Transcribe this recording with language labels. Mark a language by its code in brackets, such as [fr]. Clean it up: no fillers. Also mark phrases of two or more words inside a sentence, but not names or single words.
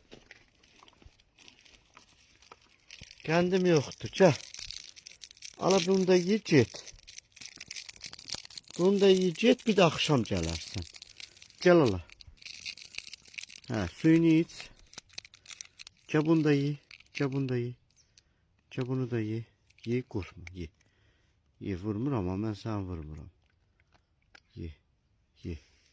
[az] Qəndim yoxdur, gəl. Ala bunu da ye, get. Bunu da ye, get, bir də axşam gələrsən. Gəl ala. Hə, suyunu iç. Gəl bunu da ye, gəl bunu da ye. Gəl bunu da ye. Ye, qorxma, ye. Ye, vurmuram, amma mən səni vurmuram. Ye, ye.